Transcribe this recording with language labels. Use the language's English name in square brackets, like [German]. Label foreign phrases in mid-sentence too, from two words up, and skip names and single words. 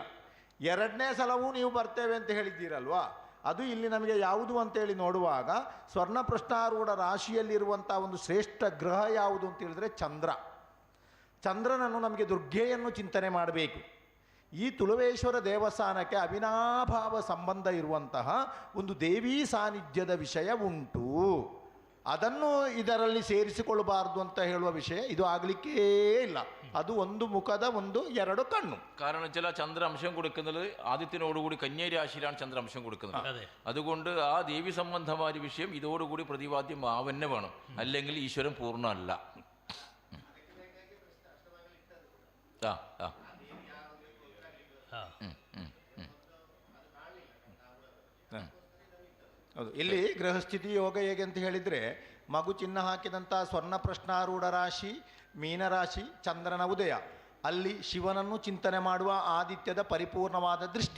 [Kannada] ಎರಡನೇ ಸಲವೂ ನೀವು ಬರ್ತೇವೆ ಅಂತ ಹೇಳಿದ್ದೀರಲ್ವಾ, ಅದು ಇಲ್ಲಿ ನಮಗೆ ಯಾವುದು ಅಂತೇಳಿ ನೋಡುವಾಗ ಸ್ವರ್ಣ ಪ್ರಶ್ನಾರೂಢ ರಾಶಿಯಲ್ಲಿರುವಂಥ ಒಂದು ಶ್ರೇಷ್ಠ ಗ್ರಹ ಯಾವುದು ಅಂತ ಹೇಳಿದ್ರೆ ಚಂದ್ರನನ್ನು ನಮಗೆ ದುರ್ಗೆಯನ್ನು ಚಿಂತನೆ ಮಾಡಬೇಕು. ಈ ತುಳುವೇಶ್ವರ ದೇವಸ್ಥಾನಕ್ಕೆ ಅವಿನಾಭಾವ ಸಂಬಂಧ ಇರುವಂತಹ ಒಂದು ದೇವೀ ಸಾನ್ನಿಧ್ಯದ ವಿಷಯ ಉಂಟು. ಅದನ್ನು ಇದರಲ್ಲಿ ಸೇರಿಸಿಕೊಳ್ಳಬಾರದು ಅಂತ ಹೇಳುವ ವಿಷಯ ಇದು ಆಗಲಿಕ್ಕೇ ಇಲ್ಲ. ಅದು ಒಂದು ಮುಖದ ಎರಡು ಕಣ್ಣು. [Malayalam] കാരണം വെച്ചാൽ ചന്ദ്ര അംശം കൊടുക്കുന്നത് ആദിത്യനോടുകൂടി കന്യാരാശിയിലാണ് ചന്ദ്ര അംശം കൊടുക്കുന്നത്. അതുകൊണ്ട് ആ ദേവി സംബന്ധമായ വിഷയം ഇതോടുകൂടി പ്രതിപാദ്യം ആവന്നെ വേണം, അല്ലെങ്കിൽ ഈശ്വരൻ പൂർണ്ണമല്ല. [Kannada] ಹೌದು. ಇಲ್ಲಿ ಗೃಹಸ್ಥಿತಿ ಯೋಗ ಹೇಗೆ ಅಂತ ಹೇಳಿದರೆ, ಮಗು ಚಿಹ್ನ ಹಾಕಿದಂಥ ಸ್ವರ್ಣ ಪ್ರಶ್ನಾರೂಢ ರಾಶಿ ಮೀನರಾಶಿ, ಚಂದ್ರನ ಉದಯ, ಅಲ್ಲಿ ಶಿವನನ್ನು ಚಿಂತನೆ ಮಾಡುವ ಆದಿತ್ಯದ ಪರಿಪೂರ್ಣವಾದ ದೃಷ್ಟಿ.